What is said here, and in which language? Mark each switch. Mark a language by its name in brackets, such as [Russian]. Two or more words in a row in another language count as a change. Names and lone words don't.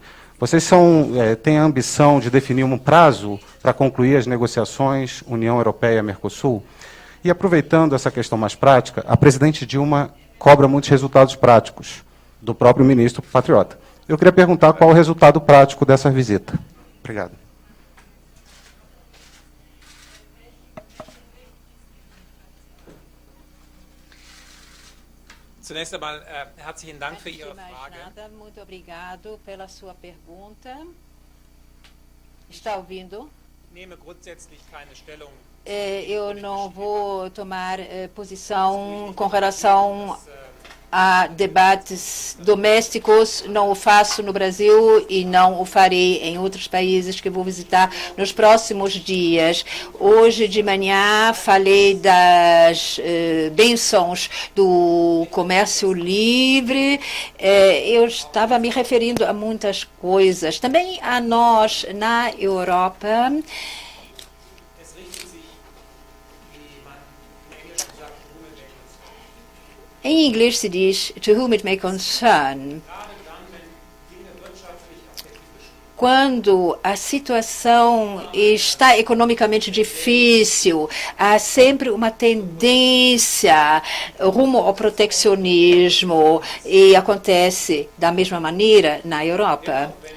[Portuguese] Vocês têm a ambição de definir um prazo para concluir as negociações União Europeia-Mercosul? E aproveitando essa questão mais prática, a presidente Dilma cobra muitos resultados práticos do próprio ministro patriota. Eu queria perguntar qual o resultado prático dessa visita. Obrigado. [German] Zunächst einmal herzlichen Dank für Ihre Frage. [Portuguese] Muito obrigado pela sua pergunta. Está ouvindo? [German] Nehme grundsätzlich keine Stellung. [Portuguese] Eu não vou tomar posição com relação a debates domésticos, não o faço no Brasil e não o farei em outros países que vou visitar nos próximos dias. Hoje de manhã falei das bênçãos do comércio livre. Eu estava me referindo a muitas coisas. Também a nós, na Europa. Em inglês se diz, [English] to whom it may concern. [Portuguese] Quando a situação está economicamente difícil, há sempre uma tendência rumo ao proteccionismo e acontece da mesma maneira na Europa.